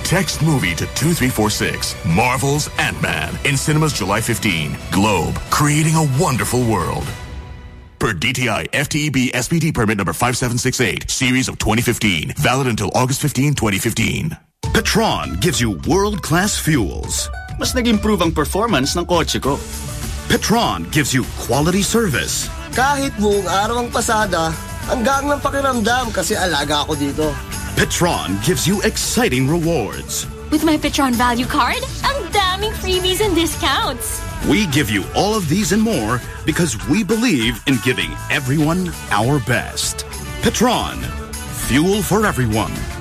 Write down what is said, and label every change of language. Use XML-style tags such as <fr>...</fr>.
<en>Text MOVIE to 23446. Marvel's Ant-Man in cinemas July 15. Globe, creating a wonderful world. Per DTI FTEB SPD permit number 5768, series of 2015, valid until August 15, 2015. Petron gives you world-class fuels.</en> <tl>Mas nag-improve ang performance ng kotse ko.</tl> <en>Petron gives you quality service.</en> <tl>Kahit buong araw ang pasada, hanggang ng pakiramdam kasi alaga ako dito.</tl> <en>Petron gives you exciting rewards. With my Petron Value Card,</en> <tl>ang daming</tl> <en>freebies and discounts. We give you all of these and more because we believe in giving everyone our best. Petron, fuel for everyone.</en>